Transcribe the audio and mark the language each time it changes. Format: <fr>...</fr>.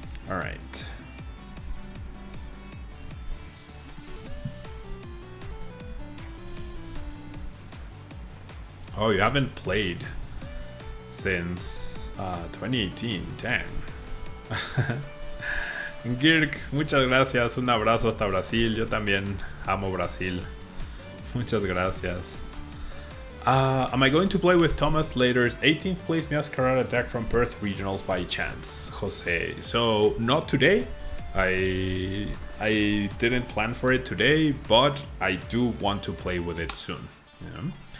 <en>All right. Oh, you haven't played since 2018, dang.</en> <es>Girk, muchas gracias, un abrazo hasta Brasil, yo también amo Brasil, muchas gracias.</es> <en>Am I going to play with Thomas Later's 18th place Masquerade deck from Perth Regionals by chance, Jose? So, not today, I didn't plan for it today, but I do want to play with it soon. Yeah.</en>